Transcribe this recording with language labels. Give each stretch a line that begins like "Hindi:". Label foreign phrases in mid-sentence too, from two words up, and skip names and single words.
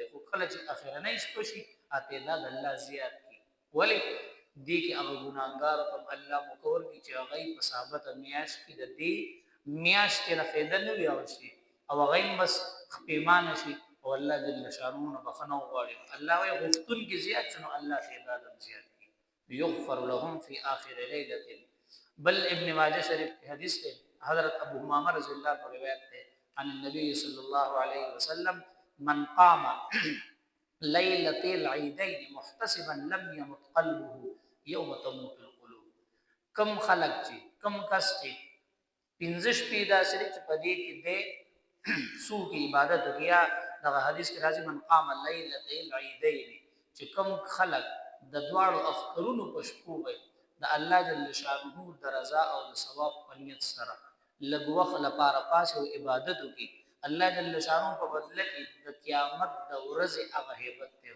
Pashto: خو کله چې اخرنۍ شپه شي تعداد الله زیات کړي، ولې دې کې هغه ګناهګارو ته الله مقرر کړي چې هغوی په ثابته میاشت کې د دې میاشتې نه فایده نه وي اخیستې او هغوی هم بس پښیمانه شي او الله جل شانه نه بخښنه وغواړي. الله وایي غوښتونکي زیات شي نو الله تعداد هم زیات کړي.
Arabic: یغفر لهم فی آخر لیلة.
Urdu: بل ابن ماجه شریف کی حدیث ہے، حضرت ابو امامہ رضی اللہ عنہ روایت ہے
Arabic: عن النبی صلی اللہ علیہ وسلم من قام لیلۃ العیدین محتسبا لم يمت قلبه یوم تموت القلوب.
Pashto: کم خلق چې کم کس چې پنځه شپې داسې دي چې په دې کې دی څو کې عبادت وکړي. دغه حدیث کې راځي
Arabic: من قام لیلۃ العیدین،
Pashto: چې کم خلق د دواړو اخترونو په شپو به د الله جل شانه د رضا او د ثواب په نیت سره لږ وخت لپاره پاس او عبادت وکړي، الله جل شانه په بدله کې د قیامت د ورځې هغه هیبت ته